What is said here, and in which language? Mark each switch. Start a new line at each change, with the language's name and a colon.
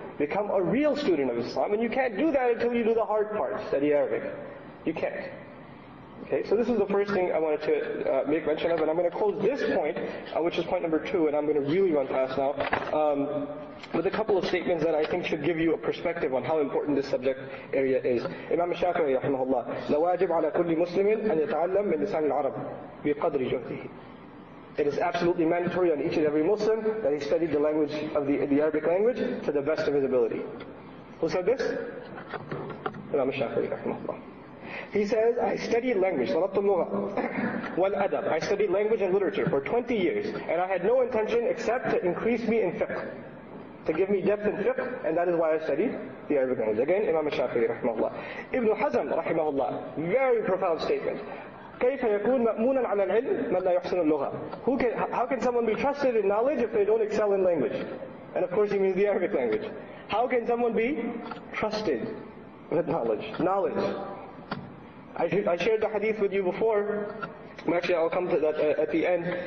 English: Become a real student of Islam. And you can't do that until you do the hard part, study Arabic. You can't. Okay, so this is the first thing I wanted to make mention of, and I'm going to close this point, which is point number 2, and I'm going to really run fast now, with a couple of statements that I think should give you a perspective on how important this subject area is.
Arabic: Imam Shafi'i rahimahullah, لَوَاجِبْ عَلَى كُلِّ مُسْلِمٍ أَنْ يَتَعَلَّمْ مِنْ لِسَانِ الْعَرَبِ بِقَدْرِ جُهْدِهِ.
English: It is absolutely mandatory on each and every Muslim that he study the language of the Arabic language to the best of his ability. Who said this? Imam Shafi'i rahimahullah. He says, I studied language,
Arabic: طلبت اللغة والأدب.
English: I studied language and literature for 20 years, and I had no intention except to increase me in fiqh, to give me depth in fiqh, and that is why I studied the Arabic language. Again, Imam Shafi'i rahimahullah. Ibn Hazm rahimahullah, very profound statement.
Arabic: كيف يكون مأمونا على العلم من لا يحسن اللغة?
English: How can someone be trusted in knowledge if they don't excel in language? And of course he means the Arabic language. How can someone be trusted with knowledge? Knowledge. I shared the hadith with you before. Actually, I'll come to that at the end.